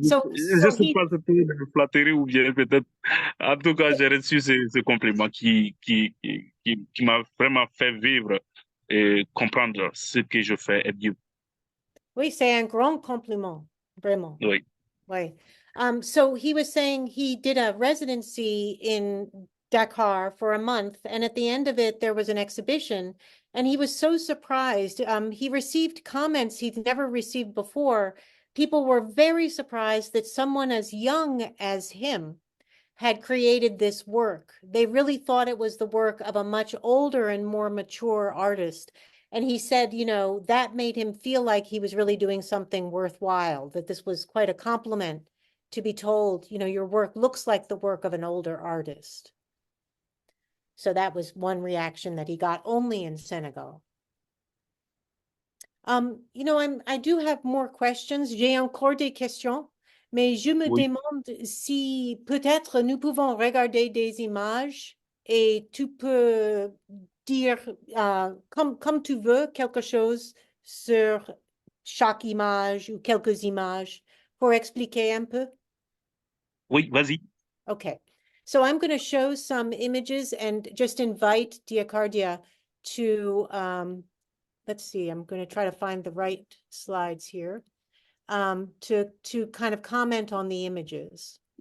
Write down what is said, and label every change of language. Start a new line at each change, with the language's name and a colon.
English: So
French: ne sais
English: he,
French: pas si c'était une flatterie ou bien peut-être. En tout cas, j'ai reçu ce compliment qui m'a vraiment fait vivre et comprendre ce que je fais est Dieu. oui, c'est un grand compliment, vraiment. Oui.
English: Right. So he was saying he did a residency in Dakar for a month, and at the end of it, there was an exhibition, and he was so surprised. He received comments he'd never received before. People were very surprised that someone as young as him had created this work. They really thought it was the work of a much older and more mature artist. And he said, you know, that made him feel like he was really doing something worthwhile, that this was quite a compliment to be told, you know, your work looks like the work of an older artist. So that was one reaction that he got only in Senegal. You know, I do have more questions.
French: J'ai encore des questions, mais je me Oui. demande si peut-être nous pouvons regarder des images et tu peux dire comme tu veux quelque chose sur chaque image ou quelques images pour expliquer un peu. Oui, vas-y.
English: Okay, so I'm going to show some images and just invite Diakardia to let's see, I'm going to try to find the right slides here, to kind of comment on the images.